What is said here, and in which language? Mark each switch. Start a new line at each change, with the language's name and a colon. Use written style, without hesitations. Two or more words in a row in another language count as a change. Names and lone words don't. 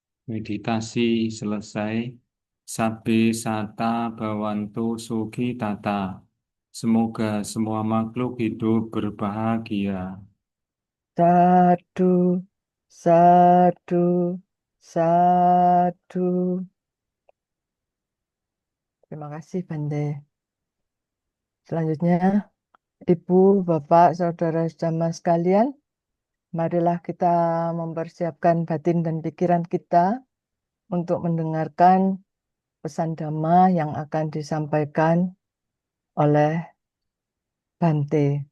Indonesian: Meditasi selesai.
Pali: Sabbe sata bawantu suki tata.
Indonesian: Semoga semua makhluk hidup berbahagia.
Pali: Sadu, sadu, sadu.
Indonesian: Terima kasih, Bante. Selanjutnya, Ibu, Bapak, Saudara jamaah sekalian, marilah kita mempersiapkan batin dan pikiran kita untuk mendengarkan pesan Dhamma yang akan disampaikan oleh Bante.